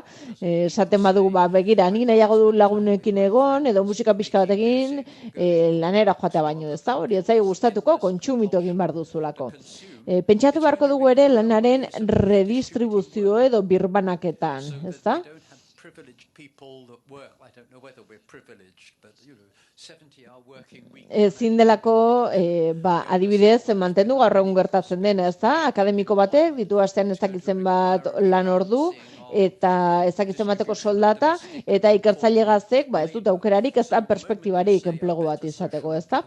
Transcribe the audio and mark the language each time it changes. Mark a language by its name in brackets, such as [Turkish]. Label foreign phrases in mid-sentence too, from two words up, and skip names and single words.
[Basque] Esaten badugu, begira, nik nahiago du lagunekin egon, edo musika pixka batekin, lanera joatea baino ez da, hori ez zaio gustatuko, kontsumitu egin behar duzulako. Pentsatu beharko dugu ere lanaren redistribuzio edo birbanaketan, ez da? [English] privileged people that work. I don't know whether we're privileged, but 70-hour working week. [Basque] Ezin delako, adibidez, mantendu gaur egun gertatzen dena, ez da? Akademiko batek, ditu astean ez dakitzen bat lan ordu, eta ez dakitzen bateko soldata, eta ikertzaile gaztek, ez dut aukerarik, ez da perspektibarik enplegu bat izateko, ez da?